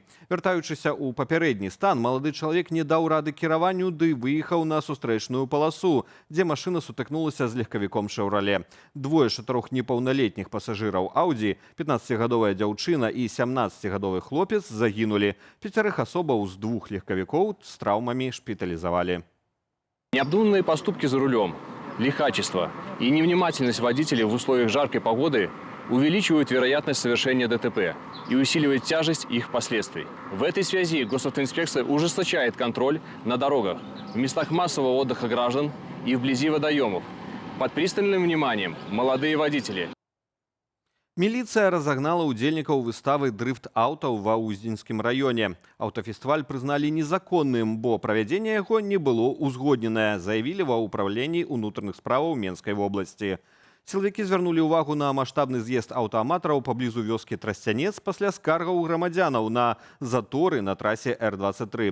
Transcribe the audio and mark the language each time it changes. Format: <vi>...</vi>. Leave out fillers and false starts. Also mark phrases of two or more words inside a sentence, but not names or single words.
<be>Вяртаючыся ў папярэдні стан, малады чалавек не даў рады кіраванню ды выехаў на сустрэчную паласу, дзе машына сутыкнулася з легкавіком «Шэўрале». 2 з 4 непаўналетніх пасажыраў Ауді, 15гадовая дзяўчына і 17гадовы хлопец загінулі. 5 асобаў з 2 легкавікоў з траўмамі шпіталізавалі.</be> <ru>Необдуманные поступки за рулем, лихачество и невнимательность водителей в условиях жаркой погоды увеличивают вероятность совершения ДТП и усиливают тяжесть их последствий. В этой связи госавтоинспекция ужесточает контроль на дорогах, в местах массового отдыха граждан и вблизи водоемов. Под пристальным вниманием молодые водители.</ru> <be>Міліцыя разагнала ўдзельнікаў выставы дрыфт-аўтаў ва Ўздзінскім раёне. Аўтафестываль прызналі незаконным, бо правядзенне яго не было ўзгодненае, заявілі ва ўпраўленні ўнутраных справаў Менскай вобласці. Сілавікі звярнулі ўвагу на маштабны з'езд аўтааматараў паблізу вёскі Трасцянец пасля скаргаў грамадзянаў на заторы на трасе Р-23.</be>